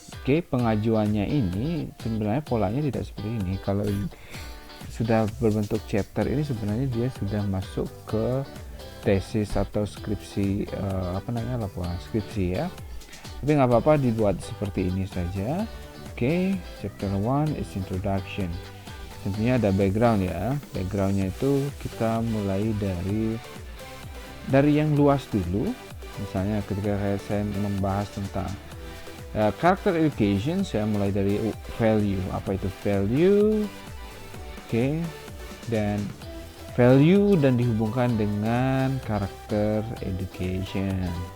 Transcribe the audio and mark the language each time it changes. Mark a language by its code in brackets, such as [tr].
[id] Oke, pengajuannya ini sebenarnya polanya tidak seperti ini. Kalau sudah berbentuk chapter ini sebenarnya dia sudah masuk ke tesis atau skripsi, laporan skripsi ya. Tapi nggak apa-apa dibuat seperti ini saja. [en] Oke, chapter 1 is introduction. [id] Tentunya ada background ya. Backgroundnya itu kita mulai dari yang luas dulu. Misalnya ketika saya membahas tentang character education, saya mulai dari value. Apa itu value? Oke, dan value dan dihubungkan dengan karakter education.